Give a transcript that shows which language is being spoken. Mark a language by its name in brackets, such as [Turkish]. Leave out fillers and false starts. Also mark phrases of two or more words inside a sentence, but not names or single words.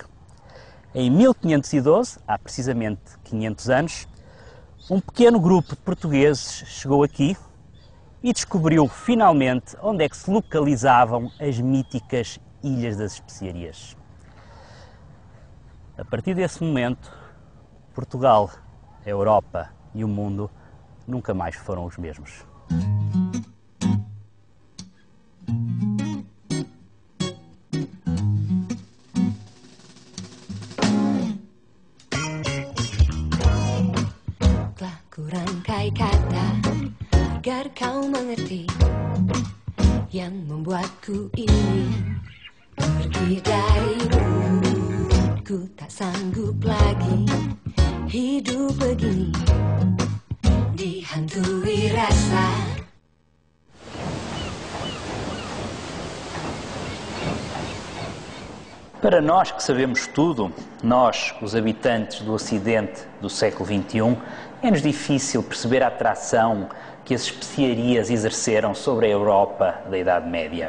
[Portuguese] Em 1512, há precisamente 500 anos, um pequeno grupo de portugueses chegou aqui e descobriu finalmente onde é que se localizavam as míticas Ilhas das Especiarias. A partir desse momento, Portugal, a Europa e o mundo nunca mais foram os mesmos. [Indonesian] Kurangkai kata agar kau mengerti yang membuatku ingin pergi darimu. Ku tak sanggup lagi hidup begini dihantui rasa. [Portuguese] Para nós que sabemos tudo, nós, os habitantes do Ocidente do século XXI, é-nos difícil perceber a atração que as especiarias exerceram sobre a Europa da Idade Média.